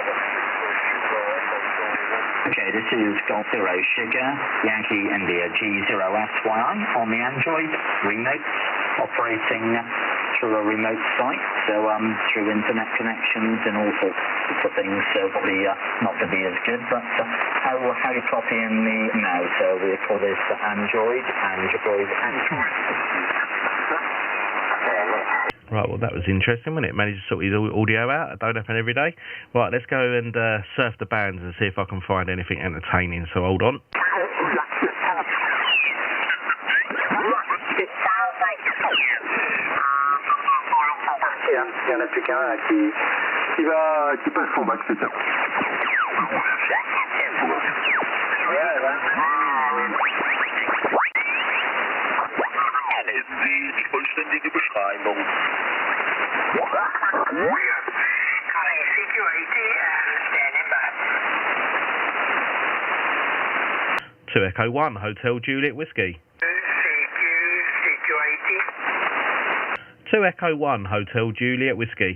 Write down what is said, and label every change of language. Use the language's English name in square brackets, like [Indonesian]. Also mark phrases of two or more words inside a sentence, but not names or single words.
[English] Okay, this is Golf Zero Sugar, Yankee India G0SYI on the Android, remote, operating through a remote site, so through internet connections and all sorts of things, so probably not going to be as good, but how you copy in the now, so we call this Android. Right, well, that was interesting, wasn't it? Managed to sort his audio out. It don't happen every day. Right, let's go and surf the bands and see if I can find anything entertaining. So hold on. [French] Il y en a plus qu'un qui passe son bac, c'est ça. [German] Die vollständige Beschreibung. [English] Calling CQ80 and standing by. 2 Echo 1 Hotel Juliet Whiskey. CQ80. 2 Echo 1 Hotel Juliet Whiskey.